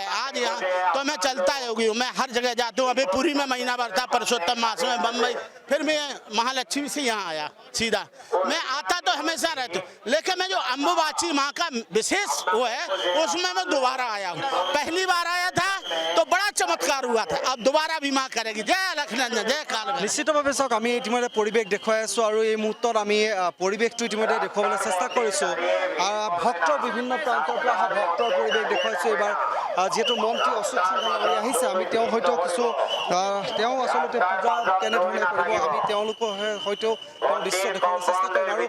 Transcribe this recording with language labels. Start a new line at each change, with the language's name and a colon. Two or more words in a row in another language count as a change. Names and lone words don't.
Hindi: आज यहाँ तो मैं चलता होगी हूँ, मैं हर जगह जाता हूँ। अभी पुरी में महीना भर था, परसोत्तम मास में बम्बई, फिर मैं महालक्ष्मी से यहाँ आया सीधा। मैं आता तो हमेशा रहता हूँ, लेकिन मैं जो अम्बुबाची माँ का विशेष वो है, उसमें मैं दोबारा आया हूँ। पहली बार आया था तो बड़ा चमत्कार हुआ था, अब दोबारा भी माँ करेगी। जय लक्ष्मण, जय काल।
Assamese: निश्चितভাৱে চাওক, আমি ইতিমধ্যে পৰিৱেশ দেখুৱাই আছোঁ, আৰু এই মুহূৰ্তত আমি পৰিৱেশটো ইতিমধ্যে দেখুৱাবলৈ চেষ্টা কৰিছোঁ। ভক্তৰ বিভিন্ন প্ৰান্তৰ পৰা অহা ভক্তৰ পৰিৱেশ দেখুৱাইছোঁ। এইবাৰ যিহেতু মন্ত্ৰী অশোক সিংহাল আহিছে, আমি তেওঁ হয়তো কিছু তেওঁ আচলতে পূজা কেনেধৰণে কৰিব, আমি তেওঁলোকৰ হয়তো দৃশ্য দেখুৱাবলৈ চেষ্টা কৰিম।